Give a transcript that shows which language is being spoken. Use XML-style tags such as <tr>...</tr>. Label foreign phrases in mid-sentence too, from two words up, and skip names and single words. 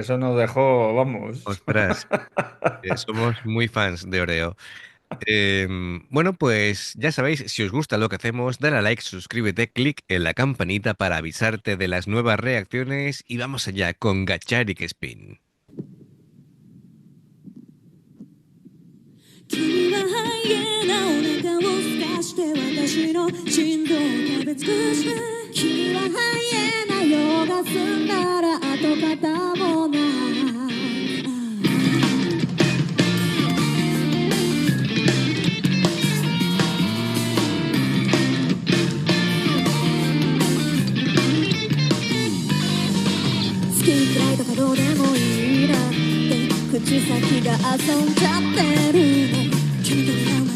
<es>Eso nos dejó, vamos. Ostras, somos muy fans de Oreo. Bueno, pues ya sabéis, si os gusta lo que hacemos, dale a like, suscríbete, clic en la campanita para avisarte de las nuevas reacciones y vamos allá con Gacharik Spin.</es> <ja>君はハイエナお腹を空かして私の心臓を食べ尽くして君はハイエナ用が済んだら跡形もない好き嫌いとかどうでもいいなって口先が遊んじゃってるの君とラーメ</ja>